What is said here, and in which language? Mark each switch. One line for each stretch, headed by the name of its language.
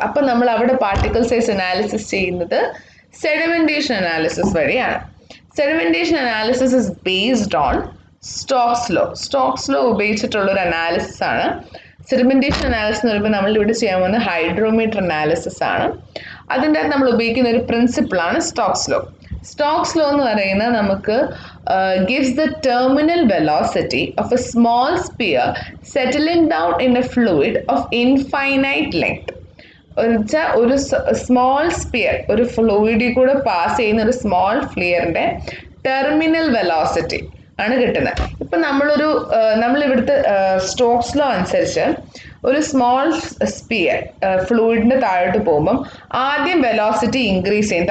Malayalam: അപ്പം നമ്മൾ അവിടെ പാർട്ടിക്കിൾ സൈസ് അനാലിസിസ് ചെയ്യുന്നത് സെഡിമെന്റേഷൻ അനാലിസിസ് വഴിയാണ്. Sedimentation analysis
English: is based on
Malayalam: Stokes law ഉപയോഗിച്ചിട്ടുള്ളൊരു analysis ആണ്. സെഡിമെന്റേഷൻ അനാലിസിസ് എന്ന് പറയുമ്പോൾ നമ്മൾ ഇവിടെ ചെയ്യാൻ പോകുന്ന ഹൈഡ്രോമീറ്റർ അനാലിസിസ് ആണ്. അതിൻ്റെ അകത്ത് നമ്മൾ ഉപയോഗിക്കുന്ന ഒരു പ്രിൻസിപ്പിളാണ് സ്റ്റോക്സ് ലോ. സ്റ്റോക്സ് ലോ എന്ന് പറയുന്നത് നമുക്ക്
English: gives the terminal velocity of a small sphere settling down in a fluid of infinite length.
Malayalam: ഒരു സ്മോൾ സ്പിയർ, ഒരു ഫ്ലൂയിഡിൽ കൂടെ പാസ് ചെയ്യുന്ന ഒരു സ്മോൾ സ്പിയറിൻ്റെ ടെർമിനൽ വെലോസിറ്റി ആണ് കിട്ടുന്നത്. ഇപ്പം നമ്മളിവിടുത്തെ സ്റ്റോക്സ് ലോ അനുസരിച്ച് ഒരു സ്മോൾ സ്പിയർ ഫ്ലൂയിഡിൻ്റെ താഴോട്ട് പോകുമ്പം ആദ്യം വെലോസിറ്റി ഇൻക്രീസ് ചെയ്യും.